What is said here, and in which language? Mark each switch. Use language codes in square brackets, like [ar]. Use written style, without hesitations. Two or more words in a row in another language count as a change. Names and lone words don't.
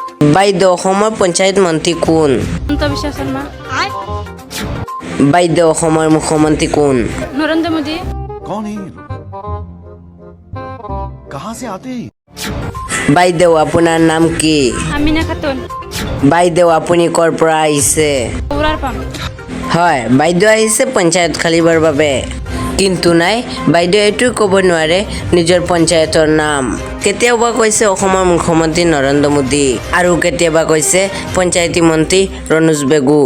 [as] বাইদেউ অসমৰ পঞ্চায়ত মন্ত্ৰী কোন? হিমন্ত বিশ্ব শৰ্মা। বাইদেউ অসমৰ মুখ্যমন্ত্ৰী কোন? নৰেন্দ্ৰ মোদী। [hi] कौन है ये लोग? कहाँ से आते हैं? [as] বাইদেউ আপোনাৰ নাম কি? আমিনা খাতুন। বাইদেউ আপুনি ক'ৰ পৰা আহিছে? উৰাৰ পাম। হয়, বাইদেউ আহিছে পঞ্চায়ত খেলিবৰ বাবে, কিন্তু নাই বাইদেউ এইটোৱে ক'ব নোৱাৰে নিজৰ পঞ্চায়তৰ নাম। কেতিয়াবা কৈছে অসমৰ মুখ্যমন্ত্ৰী নৰেন্দ্ৰ মোদী আৰু কেতিয়াবা কৈছে পঞ্চায়তী মন্ত্ৰী ৰণোজ বেগু।